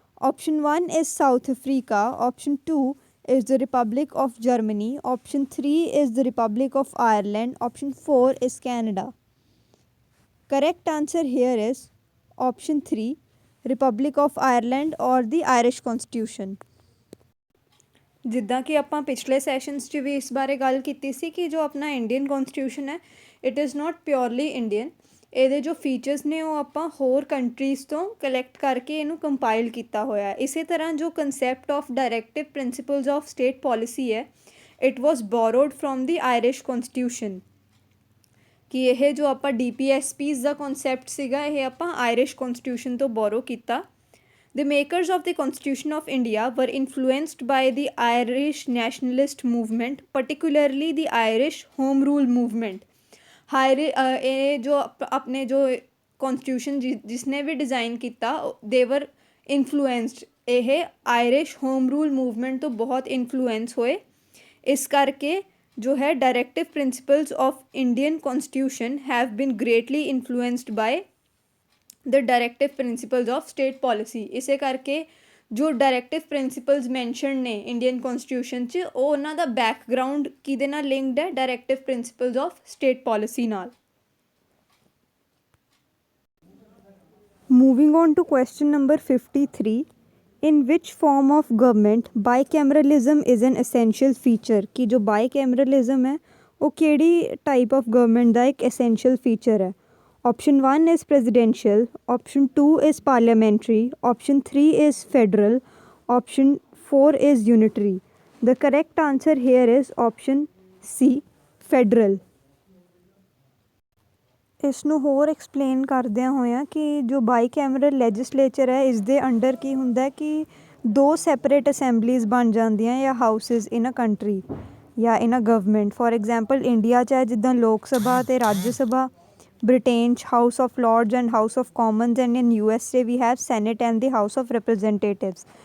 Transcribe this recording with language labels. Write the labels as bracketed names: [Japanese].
[English] Option 1 is South Africa, option 2 is the Republic of Germany, option 3 is the Republic of Ireland, option 4 is Canada. Correct answer here is option 3, Republic of Ireland or the Irish Constitution. [Punjabi] ਜਿੱਦਾਂ ਕਿ ਆਪਾਂ ਪਿਛਲੇ sessions 'ਚ ਵੀ ਇਸ ਬਾਰੇ ਗੱਲ ਕੀਤੀ ਸੀ ਕਿ ਜੋ ਆਪਣਾ ਇੰਡੀਅਨ ਕੌਨਸਟੀਟਿਊਸ਼ਨ ਹੈ [English] it is not purely Indian, [Punjabi] ਇਹਦੇ ਜੋ ਫੀਚਰਸ ਨੇ ਉਹ ਆਪਾਂ ਹੋਰ ਕੰਟਰੀਜ਼ ਤੋਂ ਕਲੈਕਟ ਕਰਕੇ ਇਹਨੂੰ ਕੰਪਾਈਲ ਕੀਤਾ ਹੋਇਆ. ਇਸੇ ਤਰ੍ਹਾਂ ਜੋ concept of directive principals of state policy ਹੈ [English] it was borrowed from the Irish constitution, [Punjabi] ਕਿ ਇਹ ਜੋ ਆਪਾਂ DPSPs ਦਾ ਕਨਸੈਪਟ ਸੀਗਾ ਇਹ ਆਪਾਂ ਆਇਰਿਸ਼ ਕੌਨਸਟੀਟਿਊਸ਼ਨ ਤੋਂ ਬੋਰੋ ਕੀਤਾ. [English] The makers of the Constitution of India were influenced by the Irish nationalist movement, particularly the Irish Home Rule movement. [Punjabi] ਇਹ ਜੋ ਆਪਣੇ ਜੋ ਕੌਨਸਟੀਟਿਊਸ਼ਨ ਜਿਸਨੇ ਵੀ ਡਿਜ਼ਾਈਨ ਕੀਤਾ [English] they were influenced, [Punjabi] ਇਹ ਆਇਰਿਸ਼ ਹੋਮ ਰੂਲ ਮੂਵਮੈਂਟ ਤੋਂ ਬਹੁਤ ਇਨਫਲੂਐਂਸ ਹੋਏ. ਇਸ ਕਰਕੇ ਜੋ ਹੈ [English] Directive principles of Indian constitution have been greatly influenced by the directive principles of state policy. [Punjabi] ਇਸੇ ਕਰਕੇ ਜੋ ਡਾਇਰੈਕਟਿਵ ਪ੍ਰਿੰਸੀਪਲਸ ਮੈਂਸ਼ਨ ਨੇ ਇੰਡੀਅਨ ਕੌਨਸਟੀਟਿਊਸ਼ਨ 'ਚ ਉਹ ਉਹਨਾਂ ਦਾ ਬੈਕਗਰਾਊਂਡ ਕਿਹਦੇ ਨਾਲ ਲਿੰਕਡ ਹੈ, directive principals of state policy ਨਾਲ. [English] Moving on to question number 53. In which form of government bicameralism is an essential feature? [Hindi] कि जो bicameralism है वो केड़ी [English] type of government [Hindi] का एक [English] essential feature [Hindi] है. [English] Option 1 is presidential, option 2 is parliamentary, option 3 is federal, option 4 is unitary. The correct answer here is option C, federal. [Punjabi] ਇਸ ਨੂੰ ਹੋਰ ਐਕਸਪਲੇਨ ਕਰਦਿਆਂ ਹੋਇਆਂ ਕਿ ਜੋ ਬਾਈਕੈਮਰਲ ਲੈਜਿਸਲੇਚਰ ਹੈ ਇਸ ਦੇ ਅੰਡਰ ਕੀ ਹੁੰਦਾ ਕਿ ਦੋ ਸੈਪਰੇਟ ਅਸੈਂਬਲੀਜ਼ ਬਣ ਜਾਂਦੀਆਂ ਜਾਂ ਹਾਊਸਿਸ [English] in a country [Punjabi] ਜਾਂ [English] In a government. For example [Punjabi] ਇੰਡੀਆ 'ਚ ਹੈ ਜਿੱਦਾਂ ਲੋਕ ਸਭਾ ਅਤੇ ਰਾਜ ਸਭਾ, ਬ੍ਰਿਟੇਨ 'ਚ house of Lords and house of Commons, [English] And in USA we have Senate and the House of Representatives.